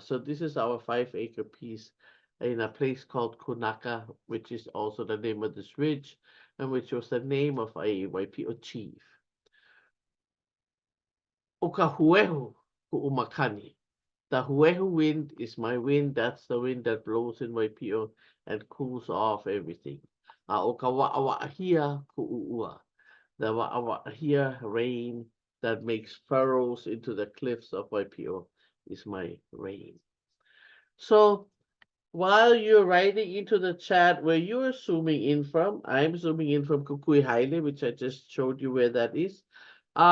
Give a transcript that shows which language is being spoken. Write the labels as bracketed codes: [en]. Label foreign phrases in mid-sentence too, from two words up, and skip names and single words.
[en] So this is our 5-acre piece in a place called Kunaka, which is also the name of this ridge, and which was the name of a Waipio chief. [haw] O Kahuehu Ku'umakani. [en] The huehu wind is my wind. That's the wind that blows in Waipio and cools off everything. [haw] O ka wa'awa'ahia ku'u'ua. [en] The wa'awa'ahia rain that makes furrows into the cliffs of Waipio is my rain. So while you're writing into the chat where you're zooming in from, I'm zooming in from Kukuihaile, which I just showed you where that is.